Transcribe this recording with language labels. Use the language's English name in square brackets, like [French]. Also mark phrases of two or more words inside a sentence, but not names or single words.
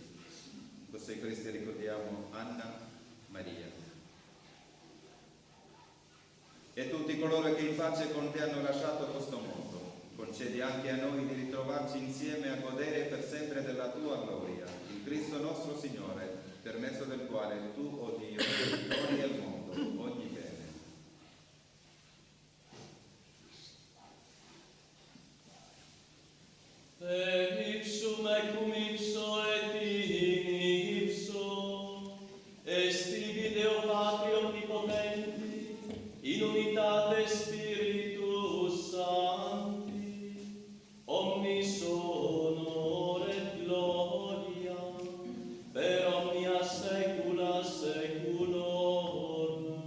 [Italian] Così Cristo ricordiamo Anna, Maria e tutti coloro che in pace con te hanno lasciato questo mondo. Concedi anche a noi di ritrovarci insieme a godere per sempre della tua gloria, in Cristo nostro Signore, per mezzo del quale tu, o Dio, doni al mondo ogni bene. [Latin] Ipsum ecum ipso et in ipso, est tibi Deo Patri Omnipotenti, in unitate Spiritus Sancti, omnis honor et gloria, per omnia saecula saeculorum.